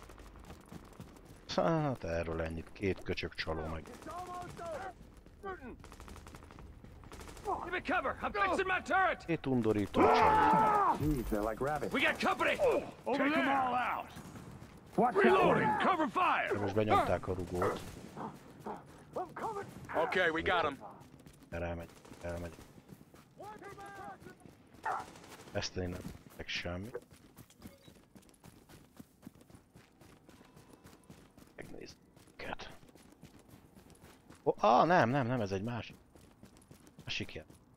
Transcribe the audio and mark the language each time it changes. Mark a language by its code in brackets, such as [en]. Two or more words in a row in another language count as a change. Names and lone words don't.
[hu] Hát erről ennyit, két köcsög csaló meg. Két undorító csaló. Most benyomták a rugót. [en] Okay, we got him. [hu] Elmegy. Ezt én nem meg semmi. Megnézzük őket. Nem, ez egy másik. Másik jel.